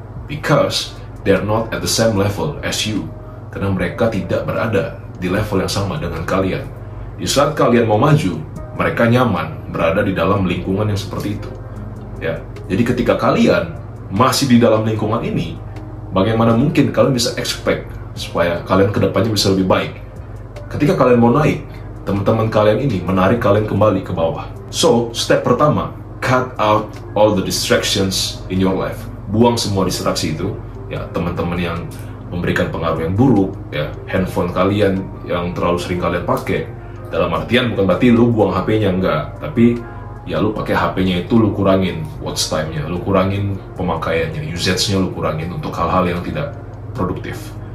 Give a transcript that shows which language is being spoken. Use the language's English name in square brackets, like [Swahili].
[English] Because they're not at the same level as you. [Indonesian] Karena mereka tidak berada di level yang sama dengan kalian. Di saat kalian mau maju, mereka nyaman berada di dalam lingkungan yang seperti itu. Ya, jadi ketika kalian masih di dalam lingkungan ini, bagaimana mungkin kalian bisa expect supaya kalian kedepannya bisa lebih baik? Ketika kalian mau naik, teman-teman kalian ini menarik kalian kembali ke bawah. [English] So, [Indonesian] step pertama, [English] cut out all the distractions in your life. [Indonesian] Buang semua distraksi itu, ya, teman-teman yang memberikan pengaruh yang buruk, ya, handphone kalian yang terlalu sering kalian pakai. Dalam artian bukan berarti lu buang HP-nya, enggak, tapi ya lu pakai HP-nya itu lu kurangin watch time-nya, lu kurangin pemakaiannya, usage-nya lu kurangin untuk hal-hal yang tidak produktif.